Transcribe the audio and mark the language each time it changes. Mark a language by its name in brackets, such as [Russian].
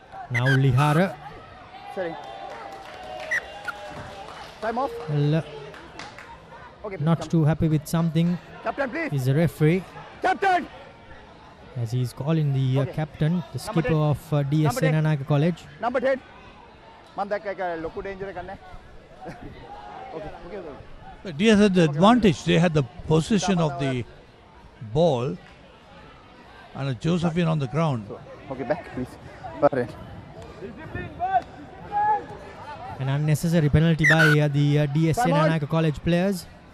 [English] Now Lihara. Sorry. Time off. Well, not too happy with something Captain, please. is the referee, Captain. as he's calling the captain, the skipper 10. of D.S Number 10. Senanayake College. Number 10. [Sinhala] Man දැක්ක එක ලොකු danger එකක් නැහැ. [English] Okay. DS had the advantage. They had the position of the ball and a Josephine on the ground. Okay, back please. Papare. An unnecessary penalty by the D.S Time out. Senanayake College players.